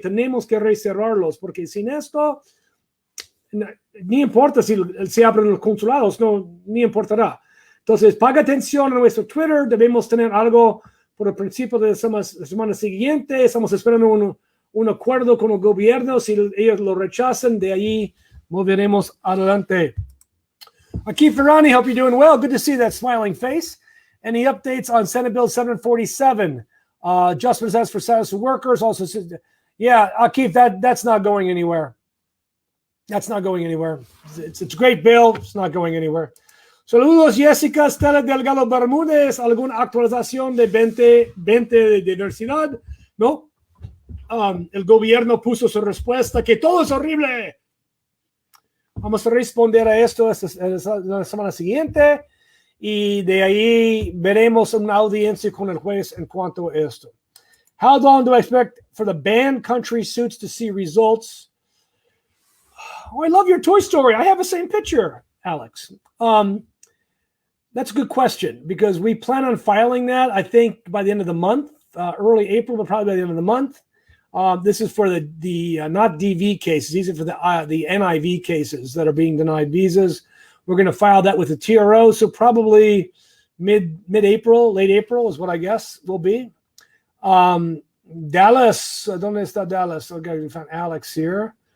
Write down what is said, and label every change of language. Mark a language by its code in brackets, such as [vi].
[es] Tenemos que reservarlos, porque sin esto, ni importa si se abren los consulados, ni importará. Entonces, paga atención a nuestro Twitter. Debemos tener algo por el principio de la semana siguiente. Estamos esperando un acuerdo con el gobierno. Si ellos lo rechazan, de ahí moveremos adelante. [en] Aquí, Ferrani, hope you're doing well. Good to see that smiling face. Any updates on Senate Bill 747? Adjustments as for status of workers. Also, yeah, Akif, that's not going anywhere. That's not going anywhere. It's a great bill. It's not going anywhere. [es] Saludos, Jessica. Stella Delgado Bermúdez. ¿Alguna actualización de 2020 de diversidad? No. El gobierno puso su respuesta que todo es horrible. Vamos a responder a esto la semana siguiente, y de ahí veremos una audiencia con el juez en cuanto a esto. [en] How long do I expect for the banned country suits to see results? Oh, I love your Toy Story. I have the same picture, Alex. That's a good question, because we plan on filing that, I think, by the end of the month, early April, but probably by the end of the month. This is for the not DV cases. These are for the NIV cases that are being denied visas. We're going to file that with the TRO, so probably mid-April, late April is what I guess will be. Dallas, [es] ¿dónde está Dallas? [en] Okay, we found Alex here.